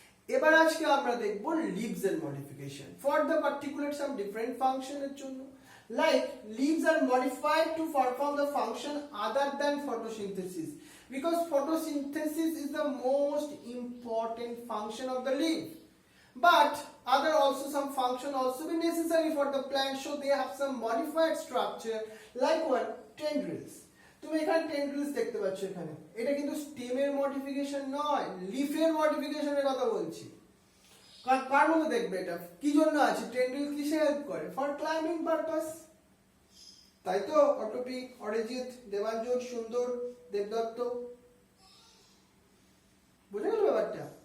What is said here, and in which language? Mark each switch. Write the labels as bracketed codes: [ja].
[bn] এবার আজকে আমরা দেখব লিভস এর modification for the particular some different ফাংশনের জন্য। [en] Like leaves are modified to perform the function other than photosynthesis, because photosynthesis is the most important function of the leaf. But other also some function also be necessary for the plant, so they have some modified structure like what? Tendrils. [bn] তুমি এখানে টেন্ড্রিলস দেখতে পাচ্ছ এখানে, এটা কিন্তু স্টেমের modification নয়, লিফের মডিফিকেশনের কথা বলছি। কার মধ্যে দেখবে এটা কি জন্য আছে? টেন্ড্রিল কিসে হেল্প করে? [en] for climbing purpose, [bn] তাই তো? অটোপি, অরিজিৎ, দেবাঞ্জন, সুন্দর, দেবদত্ত, বুঝে গেল ব্যাপারটা?